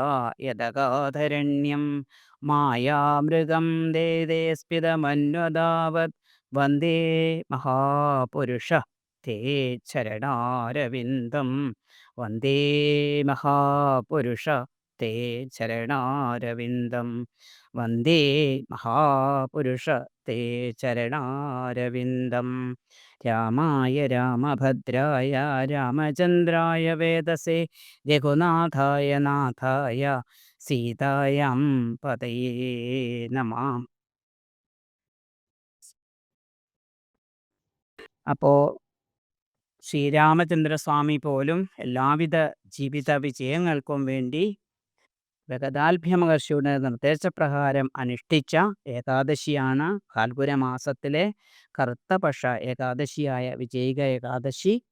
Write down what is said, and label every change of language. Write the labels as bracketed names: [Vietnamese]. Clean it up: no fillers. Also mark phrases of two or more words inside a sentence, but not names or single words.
[Sanskrit] यदगाधरण्यं, मायामृगं देदे स्फितमन्वदावत्, वन्दे महापुरुष ते चरणारविन्दं, वन्दे महापुरुष ते चरणारविन्दं, वन्दे महापुरुष ते चरणारविन्दं. രാമായ രാമഭദ്രായ രാമചന്ദ്രായ വേദസേ, രഘുനാഥായ നാഥായ സീതായാം പതയേ നമഃ. [Malayalam] അപ്പോൾ ശ്രീരാമചന്ദ്രസ്വാമി പോലും എല്ലാവിധ ജീവിത വിജയങ്ങൾക്കും വേണ്ടി ജഗദാൽഭ്യ മഹർഷിയുടെ നിർദ്ദേശപ്രകാരം അനുഷ്ഠിച്ച ഏകാദശിയാണ് ഫാൽഗുന മാസത്തിലെ കറുത്ത പക്ഷ ഏകാദശിയായ വിജയിക ഏകാദശി.